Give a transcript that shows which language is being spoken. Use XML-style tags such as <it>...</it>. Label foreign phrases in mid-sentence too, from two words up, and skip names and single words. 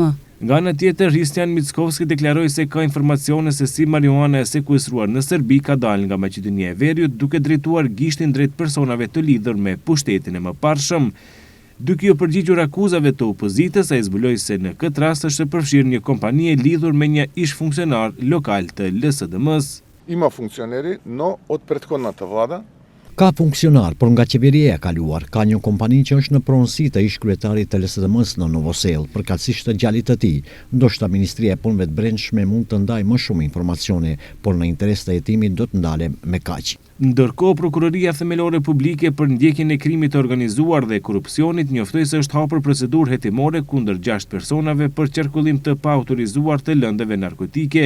<sq>Nga ana tjetër, Hristian Mickovski deklaroi se ka informacione se si marijuana e sekuestruar në Serbi ka dalë nga Maqedonia e Veriut, duke drejtuar gishtin drejt personave të lidhur me pushtetin e mëparshëm. Duke u përgjigjur akuzave të opozitës, ai zbuloi se në këtë rast është e përfshirë një kompani e lidhur me një ish funksionar lokal të LSDM-s.</sq> <mk>Има функционери, но от предходната влада.</mk> <sq>Ka funksionar, por nga qeveria e kaluar, ka një kompani që është në pronësi të ish kryetarit të LSDM-s në Novosel, përkatësisht të djalit të tij. Ndoshta Ministria e Punëve të Brendshme mund të ndajë më shumë informacione, por në interes të hetimit do të ndalem me kaq. Ndërkohë, Prokuroria Themelore Publike për ndjekjen e krimit të organizuar dhe korrupsionit njoftoi se është hapur procedurë hetimore kundër 6 personave për qarkullim të paautorizuar të lëndëve narkotike.</sq>